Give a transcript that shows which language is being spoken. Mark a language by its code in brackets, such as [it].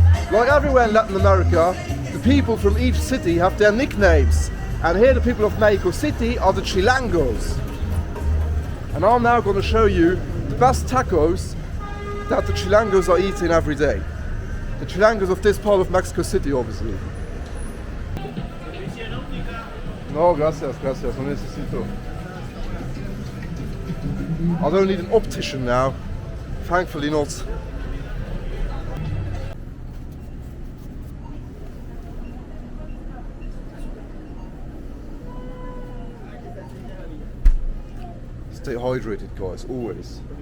[en] Like everywhere in Latin America, the people from each city have their nicknames. And here the people of Mexico City are the Chilangos. And I'm now going to show you the best tacos that the Chilangos are eating every day. The Chilangos of this part of Mexico City, obviously. [es] No, gracias, gracias, no necesito. [en] I don't need an optician now. Thankfully not. Stay hydrated, guys, always.